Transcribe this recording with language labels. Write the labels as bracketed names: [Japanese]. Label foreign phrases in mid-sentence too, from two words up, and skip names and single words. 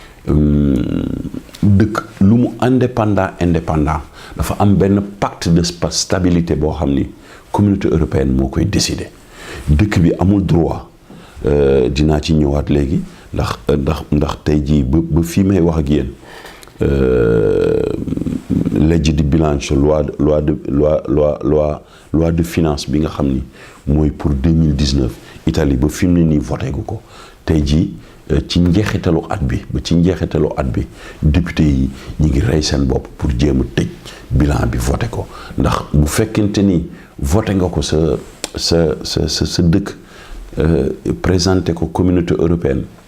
[Wolof] dëkk lu mu indépendant dafa am benn [French] pacte de stabilité [Wolof] boo xam ni [French] communauté européenne [Wolof] moo koy décider dëkk bi amul droit dinaa ci ñëwaat léegi ndax tey jii ba fii may wax ak yéen [Italian] legge di bilancio [French] loi de finance [Wolof] bi nga xam ni mooy pour 2019 Italie ba fi mu ne nii voté gu ko tey jii ci njeexitalu at bi député yi ñi ngi rey seen bopp pour jéem a tëj bilan bi voté ko ndax bu fekkente ni voté nga ko sa dëkk présenté ko [French] communauté européenne